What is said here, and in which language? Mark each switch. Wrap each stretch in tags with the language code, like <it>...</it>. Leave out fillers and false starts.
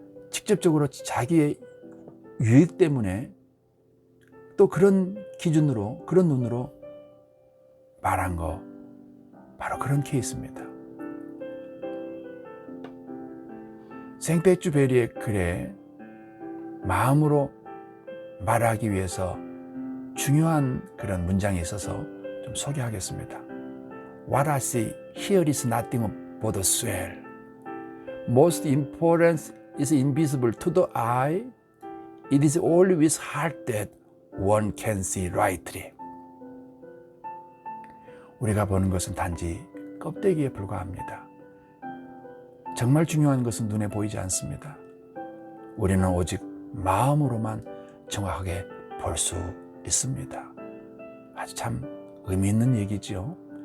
<ko>직접적으로 자기의 유익 때문에 또 그런 기준으로, 그런 눈으로 말한 거, 바로 그런 케이스입니다. 생페쭈베리의 글에 마음으로 말하기 위해서 중요한 그런 문장이 있어서 좀 소개하겠습니다.</ko> <en>What I see here is nothing but the swell. Most important is invisible to the eye. It is only with heart that one can see rightly.</en> <ko>우리가 보는 것은 단지 껍데기에 불과합니다. 정말 중요한 것은 눈에 보이지 않습니다. 우리는 오직 마음으로만 정확하게 볼 수 있습니다. 아주 참 의미 있는 얘기지요.</ko>